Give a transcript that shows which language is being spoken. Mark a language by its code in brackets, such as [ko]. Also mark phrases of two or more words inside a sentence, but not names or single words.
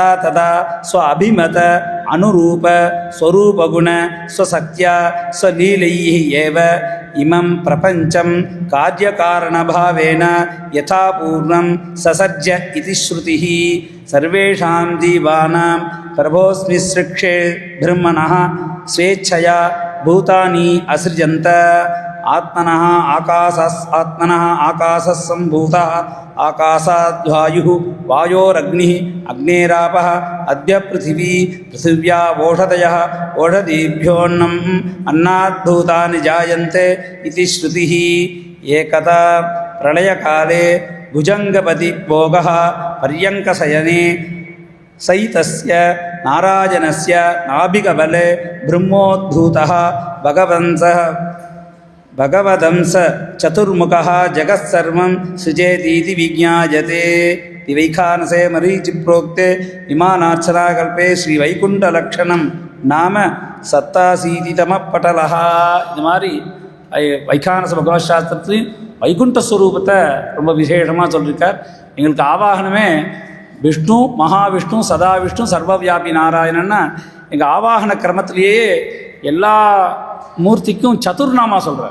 [sa] तदा स्वअभिमत अनुरूप स्वरूपगुण स्वशक्त्या स्वलीलैः एव इमं प्रपञ्चं कार्यकारणभावेन यथा पूर्णं ससर्ज इति श्रुतिः सर्वेषां जीवानां प्रभोस्मि स्रुक्षे ब्रह्मणः स्वेच्छया भूतानि असृजन्त आत्मनः आकाशः सम्भूतः आकाशाद्वायुः वायोरग्निः अग्नेरापः अद्य पृथिव्या ओषधयः ओषधीभ्योऽन्नम् अन्नाद्भूतानि जायन्ते इति श्रुतिः एकदा प्रलयकाले भुजङ्गपति भोगः पर्यङ्कशयने सैतस्य नारायणस्य नाभिकबले ब्रह्मोद्धूतः भगवदंस चतुर्मुखः जगत्सर्वं सृजेतीति विज्ञायते. वैखानसे मरीचि प्रोक्ते विमानार्चनाकल्पे श्री वैकुण्ठलक्षणं नाम सत्ताशीतितम पटलः. [ta] இது மாதிரி வைகானச பகவத் சாஸ்திரத்துலையும் வைகுண்ட ஸ்வரூபத்தை ரொம்ப விசேஷமாக சொல்லியிருக்கார். எங்களுக்கு ஆவாகனமே விஷ்ணு மகாவிஷ்ணு சதாவிஷ்ணு சர்வவியாபி நாராயணன்னா எங்கள் ஆவாகன கிரமத்திலேயே எல்லா மூர்த்திக்கும் சதுர்நாமா சொல்கிறார்.